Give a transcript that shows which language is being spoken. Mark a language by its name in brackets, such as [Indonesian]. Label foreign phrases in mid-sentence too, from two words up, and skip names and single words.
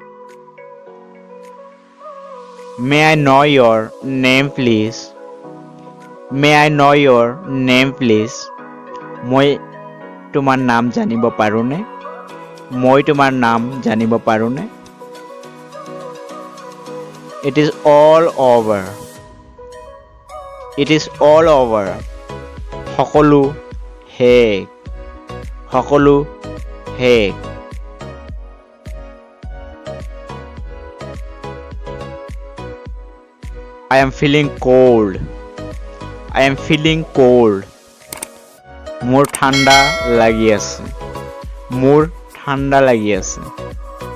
[English] May I know your name please? May I know your name please? [Assamese] মই তোমাৰ নাম জানিব পাৰোনে? মই তোমাৰ নাম জানিব পাৰোনে? [English] It is all over. It is all over. [Assamese] সকলো শেষ. সকলো শেষ. [English] I am feeling cold. I am feeling cold. [Assamese] মোৰ ঠাণ্ডা লাগি আছে. মোৰ ঠাণ্ডা লাগি আছে.